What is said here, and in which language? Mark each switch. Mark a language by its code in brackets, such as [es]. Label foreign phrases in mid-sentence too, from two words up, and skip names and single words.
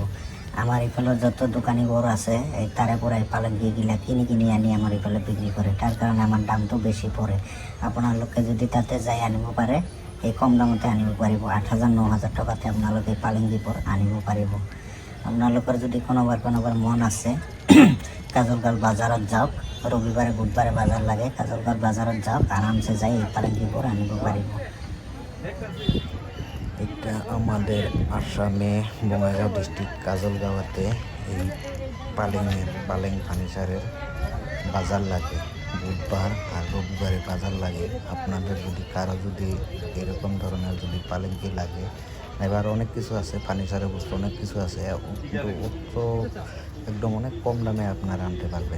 [as] আমাৰ এইফালৰ যত দোকানীবোৰ আছে তাৰে পৰা এই পালেংগিলা কিনি আনি আমাৰ এইফালে বিক্ৰী কৰে। তাৰ কাৰণে আমাৰ দামটো বেছি পৰে। আপোনালোকে যদি তাতে যাই আনিব পাৰে এই কম দামতে আনিব পাৰিব। 8,000, 9,000 টকাতে আপোনালোকে পালেংগিবোৰ আনিব পাৰিব। আপোনালোকৰ যদি কোনোবাৰ মন আছে কাজলগাঁও বাজাৰত যাওক, রবিবারে বুধবারে বাজার লাগে, কাজলগাঁও বাজারত যাওক, আরামসে যাই এই পালেঙ্গিবোৰ আনিব পাৰিব। [bn] এটা আমাদের আসামে বঙাইগাঁও ডিস্ট্রিক্ট কাজলগাঁওতে এই পালেং ফার্নিচারের বাজার লাগে। বুধবার আর রবিবারে বাজার লাগে। আপনাদের যদি কারো যদি এরকম ধরনের যদি পালেঙ্গি লাগে, এবার অনেক কিছু আছে, ফার্নিচারের বস্তু অনেক কিছু আছে, কিন্তু একদম অনেক কম দামে আপনারা আনতে পারবেন।